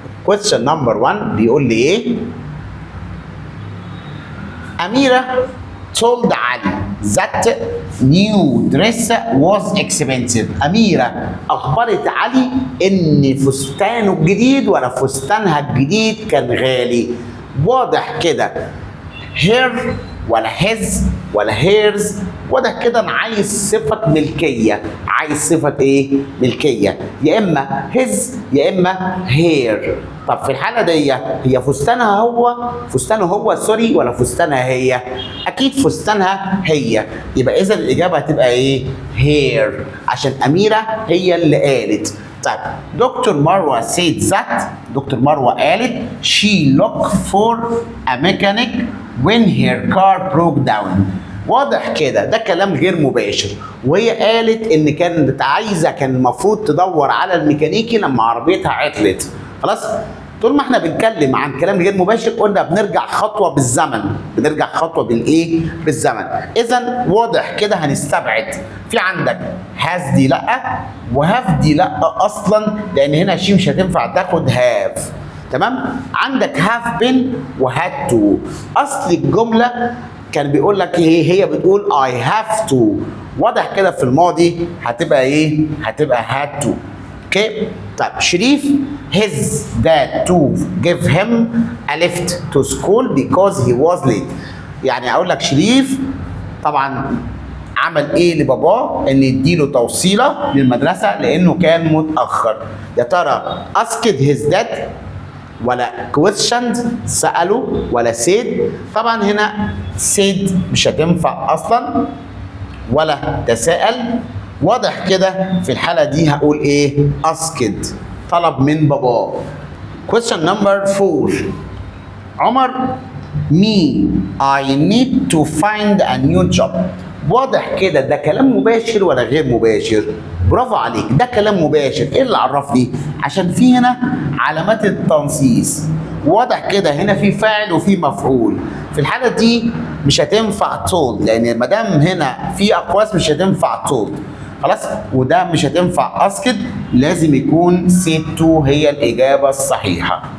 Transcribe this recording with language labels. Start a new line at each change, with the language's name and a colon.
English: question number 1
Arabic: بيقول لي ايه؟
English: أميرة told علي that new dress was expensive.
Arabic: أميرة أخبرت علي إن فستانه الجديد ولا فستانها الجديد كان غالي. واضح كده her ولا his ولا hers. واضح كده أنا عايز صفة ملكية. عايز صفة إيه؟ ملكية. يا إما his يا إما her. طب في الحالة دي هي فستانه هو سوري ولا فستانها هي؟ أكيد فستانها هي. يبقى إذا الإجابة هتبقى إيه؟ هير، عشان أميرة هي اللي قالت. طيب دكتور مروة said that.
English: Doctor مروة قالت she looked for a mechanic when her car broke down.
Arabic: واضح كده ده كلام غير مباشر، وهي قالت ان كانت عايزه، كان المفروض تدور على الميكانيكي لما عربيتها عطلت. خلاص؟ طول ما احنا بنتكلم عن كلام غير مباشر قلنا بنرجع خطوه بالزمن، بنرجع خطوه بالايه؟ بالزمن. اذا واضح كده هنستبعد. في عندك هاز دي لا، وهاف دي لا اصلا، لان هنا شي مش هتنفع تاخد هاف. تمام؟ عندك هاف بين وهاد تو. اصل الجمله كان بيقول لك ايه؟ هي بتقول
English: I have to.
Arabic: واضح كده في الماضي هتبقى ايه؟ هتبقى
English: had to. Okay? طيب شريف his dad to give him a lift to school because he was late.
Arabic: يعني اقول لك شريف طبعا عمل ايه لباباه؟ ان يديله توصيله للمدرسه لانه كان متاخر. يا ترى
English: asked his dad
Arabic: ولا questioned سأله ولا said؟ طبعا هنا said مش هتنفع اصلا ولا تساءل. واضح كده في الحالة دي هقول ايه؟ asked، طلب من باباه.
English: question number 4 عمر me I need to find a new job.
Arabic: واضح كده ده كلام مباشر ولا غير مباشر؟ برافو عليك، ده كلام مباشر. ايه اللي عرفني؟ عشان في هنا علامات التنصيص. واضح كده هنا في فاعل وفي مفعول. في الحاله دي مش هتنفع told، لان ما دام هنا في اقواس مش هتنفع told. خلاص؟ وده مش هتنفع asked، لازم يكون
English: said to
Arabic: هي الاجابه الصحيحه.